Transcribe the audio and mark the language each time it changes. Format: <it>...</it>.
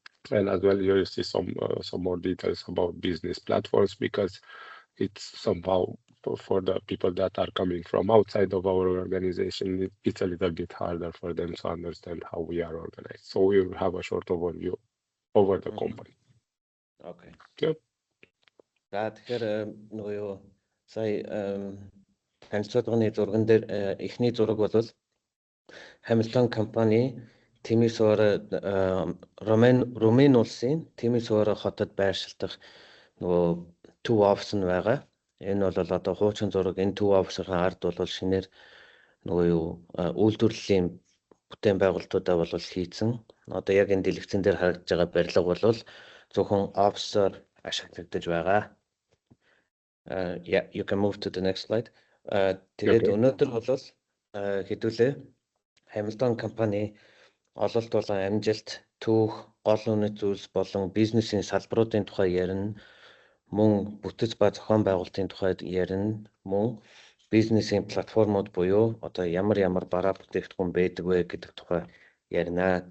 <en>And as well, you will see some more details about business platforms because it's somehow for the people that are coming from outside of our organization, it's a little bit harder for them to understand how we are organized. So we will have a short overview over the company. Okay. Yep.</en> <mn>За тэгэхээр нөгөө юу сая танилцуулгын зурган дээр эхний зураг бол Hamilton компани Тимишоара Румын улсын Тимишоара хотод байршилдах нөгөө төв офис нь байгаа. Энэ бол одоо хуучин зураг. Энэ төв офисын ард бол шинээр нөгөө юу үйлдвэрлэлийн бүтээн байгуулалтуудаа бол хийцэн. Одоо яг энэ дэлгэцэн дээр харагдж байгаа барилга бол зөвхөн офисоор ашиглагдаж байгаа.</mn> <en>Yeah, you can move to the next slide.</en> <mn>Тэгээд өнөөдөр бол хэдүүлээ Hamilton компани ололт болон амжилт, түүх, гол үнэт зүйлс болон бизнесийн салбаруудын тухай ярина. Мөн бүтэц ба зохион байгуулалтын тухайд ярина. Мөн бизнесийн платформуд буюу одоо ямар бараа бүтээгдэхүүн байдаг вэ гэдэг тухай ярина.</mn>